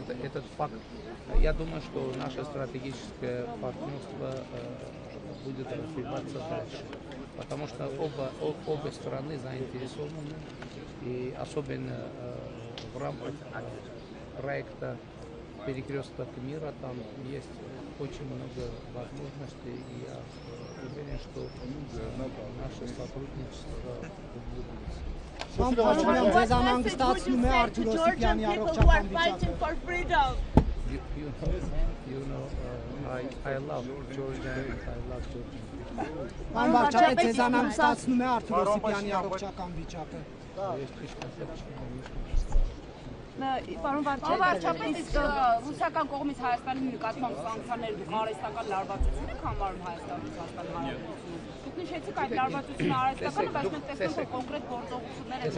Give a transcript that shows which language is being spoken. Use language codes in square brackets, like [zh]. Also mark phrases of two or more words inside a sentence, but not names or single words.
[ru] Этот факт, я думаю, что наше стратегическое партнерство будет развиваться дальше, потому что обе стороны заинтересованы, и особенно в рамках проекта «Перекресток мира» там есть очень много возможностей, и я уверен, что наше сотрудничество увеличится. [hy] Պարոն Փաշինյան, ձեզ անհանգստացնում է Արթուր Օսիպյանի առողջական վիճակը։ [en] You know, I love Georgia and I love Georgia. [hy] Պարոն վարչապետ, ձեզ անհանգստացնում է Արթուր Օսիպյանի առողջական վիճակը։ Պարոն վարչապետ, իսկ ռուսական կողմից Հայաստանի նկատմամբ սանկցիաներ դուք արհեստական լարվածություն եք համարում Հայաստանի Ռուսաստան հարաբերությունում։ Դուք նշեցիք այդ լարվածությունը արհեստական, բայց մենք տեսնում ենք, որ կոնկրետ գործողություններ են